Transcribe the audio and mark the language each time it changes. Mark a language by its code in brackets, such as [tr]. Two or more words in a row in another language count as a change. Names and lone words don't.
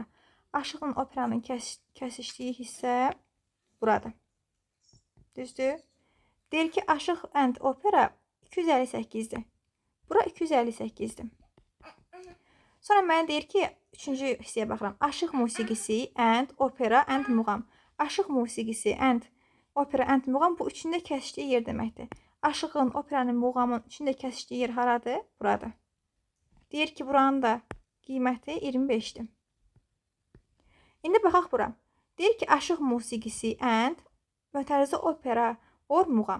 [az] Aşıqla operanın kəsişdiyi hissə burada. Düzdür? Deyir ki, aşıq and opera 258-dir. Bura 258-dir. Sonra mənə deyir ki, 3-cü hissəyə baxıram. Aşıq musiqisi and opera and muğam. Aşıq musiqisi and opera and muğam bu üçündə kəsişdiyi yer deməkdir. Aşığın, operanın, muğamın içində kəsişdiyi yer haradır? Burada. Deyir ki, buranın da qiyməti 25-dir. İndi baxaq bura. Deyir ki, aşıq musiqisi and mötərizə opera, or, muğam.